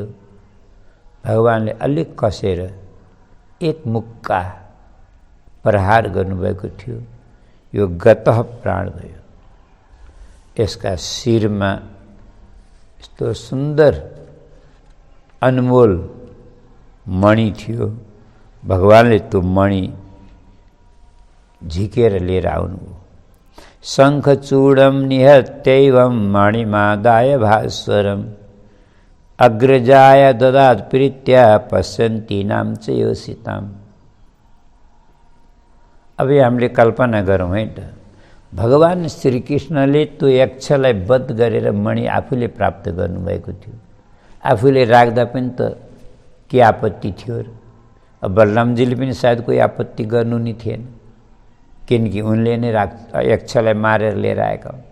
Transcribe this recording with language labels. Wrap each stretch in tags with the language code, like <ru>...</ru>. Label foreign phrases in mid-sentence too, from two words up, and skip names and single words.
<ne>भगवानले अलिक कसेर एक मुक्का प्रहार गर्नुभएको थियो, यो गतः प्राण भयो। यसका शिरमा यस्तो सुन्दर अनमोल मणि थियो। भगवानले त्यो मणि झिकेर लिएर आउनुभयो।</ne> <sa>शङ्खचूडं निहत्यैवं मणिमादाय भास्वरम् अग्रजाय ददात् प्रीत्या पश्यन्तीनां च योषिताम्।</sa> <ne>अब हामीले कल्पना गरौँ है त, भगवान श्रीकृष्णले त्यो यक्षलाई वध गरेर मणि आफूले प्राप्त गर्नुभएको थियो। आफूले राख्दा पनि त के आपत्ति थियो र? अब बलरामजीले पनि सायद कोही आपत्ति गर्नु नि थिएन, किनकि उनले नै यक्षलाई मारेर लिएर आएका हुन्।</ne>